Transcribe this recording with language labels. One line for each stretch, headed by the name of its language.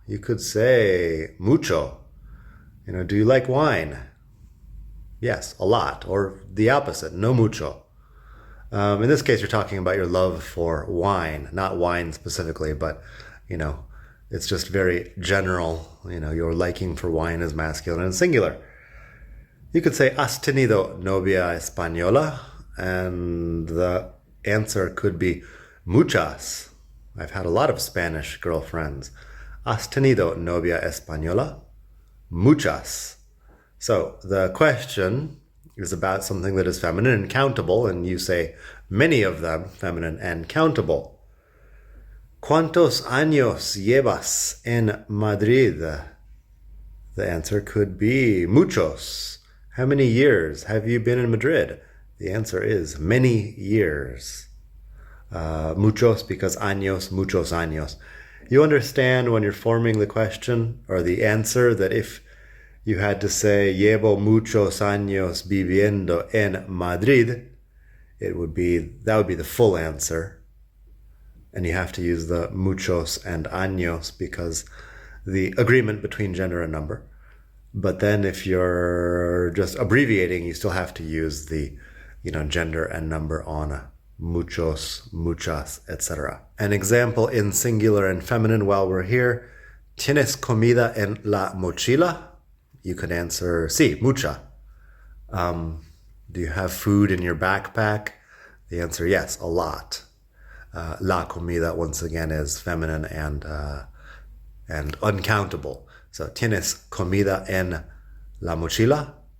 English: You could say, mucho. Do you like wine? Yes, a lot. Or the opposite, no mucho. In this case, you're talking about your love for wine, not wine specifically, but, it's just very general. Your liking for wine is masculine and singular. You could say,
Spanish: ¿has tenido novia española?
English: And the answer could be, muchas. I've had a lot of Spanish girlfriends.
Spanish: ¿Has tenido novia española? Muchas.
English: So the question is about something that is feminine and countable, and you say many of them, feminine and countable.
Spanish: ¿Cuántos años llevas en Madrid?
English: The answer could be muchos. How many years have you been in Madrid? The answer is many years.
Spanish: Muchos because años, muchos años.
English: You understand when you're forming the question or the answer that if you had to say
Spanish: llevo muchos años viviendo en Madrid,
English: that would be the full answer. And you have to use the muchos and años because the agreement between gender and number. But then if you're just abbreviating, you still have to use the gender and number on muchos, muchas, etc. An example in singular and feminine while we're here.
Spanish: ¿Tienes comida en la mochila?
English: You could answer,
Spanish: sí, mucha.
English: Do you have food in your backpack? The answer, yes, a lot. La comida, once again, is feminine and uncountable.
Spanish: So, ¿tienes comida en la mochila?